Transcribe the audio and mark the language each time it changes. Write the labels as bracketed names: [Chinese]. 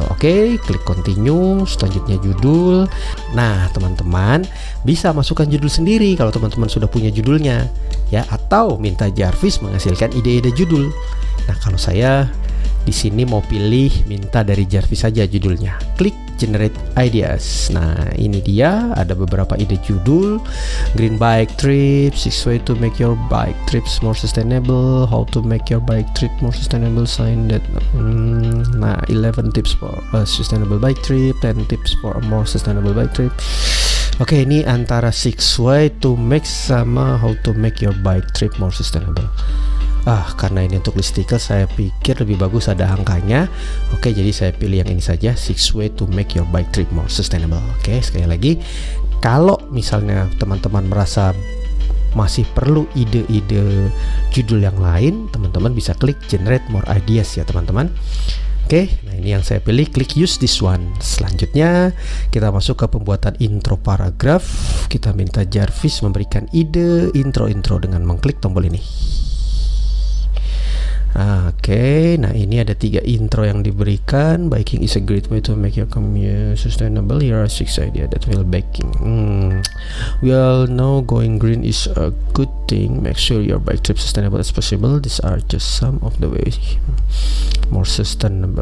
[Indonesian] Oke, klik continue. Selanjutnya judul. Nah, teman-teman bisa masukkan judul sendiri kalau teman-teman sudah punya judulnya ya, atau minta Jarvis menghasilkan ide-ide judul. Nah, kalau saya di sini mau pilih minta dari Jarvis saja judulnya. Klik generate ideas. Nah, ini dia ada beberapa ide judul. [English] Green bike trip, 6 way to make your bike trips more sustainable, how to make your bike trip more sustainable, sign that. [Indonesian] Nah, [English] 11 tips for a sustainable bike trip, [Indonesian] 10 tips for a more sustainable bike trip. Oke, ini antara [English] 6 way to make [Indonesian] sama [English] how to make your bike trip more sustainable. [Indonesian] Karena ini untuk listicle, saya pikir lebih bagus ada angkanya. Oke, jadi saya pilih yang ini saja, [English] 6 way to make your bike trip more sustainable. [Indonesian] Oke, sekali lagi, kalau misalnya teman-teman merasa masih perlu ide-ide judul yang lain, teman-teman bisa klik generate more ideas ya teman-teman. Oke, nah ini yang saya pilih, klik [English] use this one. [Indonesian] Selanjutnya kita masuk ke pembuatan intro paragraf. Kita minta Jarvis memberikan ide intro-intro dengan mengklik tombol ini. Oke, nah ini ada 3 intro yang diberikan. [English] Biking is a great way to make your commute sustainable. Here are 6 ideas that will biking. We all know going green is a good thing. Make sure your bike trip sustainable as possible. These are just some of the ways more sustainable.